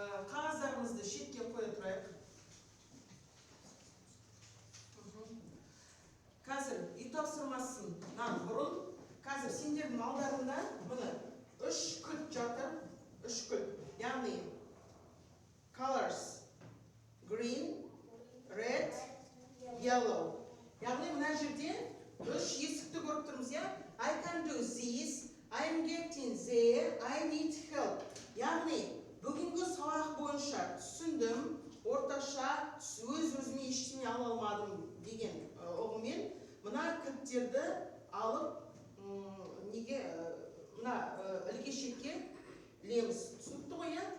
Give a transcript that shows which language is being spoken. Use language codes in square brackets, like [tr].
[kk] Қағаздарымызды шетке қоя тұрайық. Қазір үй тапсырмасынан бұрын, қазір сендердің алдарында мұны 3 кілт жатыр. 3 кілт. [en] Яғни colors green, red, yellow. [kk] Яғни мына жерде 3 есікті көріп тұрмыз, я? [en] I can do this, I'm getting there, I need help. [kk] Яғни бүгінгі сабақ бойынша түсіндім, орташа өз-өзіме ештеңе ала алмадым деген ұғыммен мына кілттерді алып неге мына ілгешекке ілеміз. Түсінікті ғой, я?